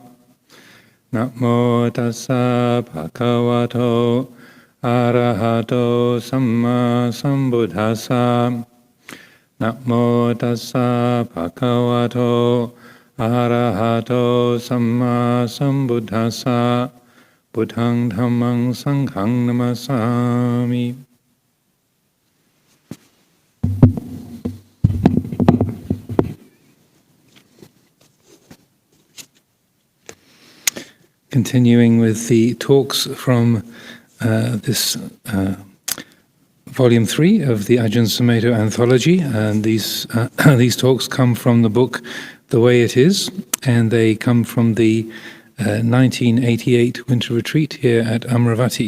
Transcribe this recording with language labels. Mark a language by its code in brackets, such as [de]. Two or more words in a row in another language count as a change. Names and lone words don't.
[pi] Namo tassa bhagavato arahato samma sambuddhassa. Namo tassa bhagavato arahato samma sambuddhassa. Buddhang dhammang sanghang namasami. [en] Continuing with the talks from this Volume 3 of the Ajahn Sumedho anthology, and these talks come from the book The Way It Is, and they come from the 1988 winter retreat here at Amaravati.